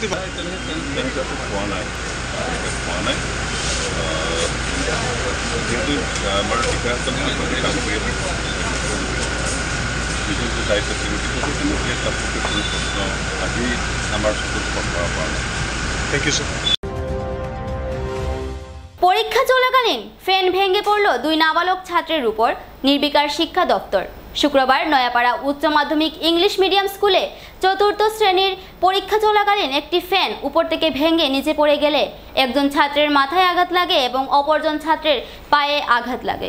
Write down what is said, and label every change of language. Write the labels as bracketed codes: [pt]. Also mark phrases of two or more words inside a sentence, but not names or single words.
[as] তেনেকুৱাটো পোৱা নাই যিহেতু আমাৰ বিষয়াসকলে কাম কৰি আছে নিজৰ যে দায়িত্ব তেওঁলোকে তেনেকৈ তাতকৈ কোনো প্ৰশ্ন আহি আমাৰ চকুত পৰা নাই। [en] thank you sir. [bn] পরীক্ষা চলাকালীন ফ্যান ভেঙে পড়ল 2 নাবালক ছাত্রের উপর, নির্বিকার শিক্ষা দপ্তর। শুক্রবার নয়াপাড়া উচ্চ মাধ্যমিক [en] English medium [bn] স্কুলে 4th শ্রেণীর পরীক্ষা চলাকালীন একটি ফ্যান উপর থেকে ভেঙে নিচে পড়ে গেলে একজন ছাত্রের মাথায় আঘাত লাগে এবং অপরজন ছাত্রের পায়ে আঘাত লাগে।